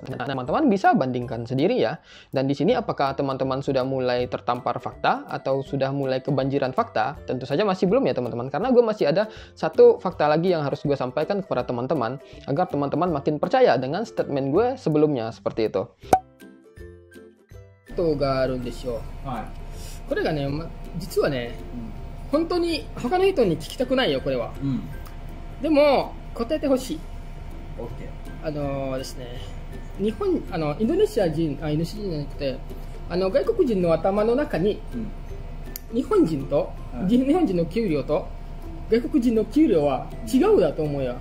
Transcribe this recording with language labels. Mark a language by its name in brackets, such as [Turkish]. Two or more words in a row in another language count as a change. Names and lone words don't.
[Indonesian] Nah, teman-teman bisa bandingkan sendiri ya. Dan di sini apakah teman-teman sudah mulai tertampar fakta atau sudah mulai kebanjiran fakta? Tentu saja masih belum ya teman-teman, karena gue masih ada satu fakta lagi yang harus gue sampaikan kepada teman-teman agar teman-teman makin percaya dengan statement gue sebelumnya seperti itu. [Japanese] があるんですよ。これがね、実はね、本当に他の人に聞きたくないよこれは。でも答えてほしい。ですね、インドネシア人じゃなくて外国人の頭の中に、日本人の給料と外国人の給料は違うだと思うよ。